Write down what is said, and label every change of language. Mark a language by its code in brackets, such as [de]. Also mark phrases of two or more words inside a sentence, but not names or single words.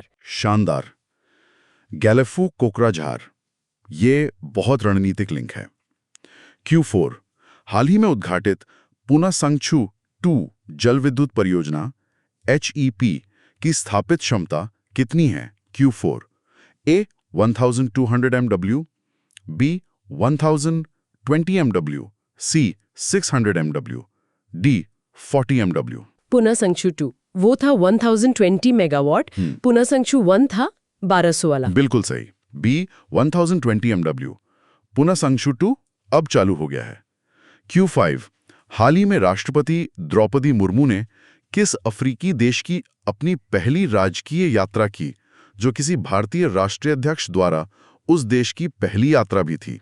[hi] शानदार। गैलेफू कोकराझार, ये बहुत रणनीतिक लिंक है। Q4 हाल ही में उद्घाटित पुनासंगछू 2 जल विद्युत परियोजना HEP की स्थापित क्षमता कितनी है। Q4 A 1200 MW, B 1020 MW, C 600 MW, D 40 MW। पुनासंगछू 2 वो था 1020 मेगावाट, पुनासंगछू 1 था 1200 वाला। बिल्कुल सही। B 1020 MW, पुनासंगछू 2 अब चालू हो गया है। Q5 हाल ही में राष्ट्रपति द्रौपदी मुर्मू ने किस अफ्रीकी देश की अपनी पहली राजकीय यात्रा की, जो किसी भारतीय राष्ट्रीय अध्यक्ष द्वारा उस देश की पहली यात्रा भी थी।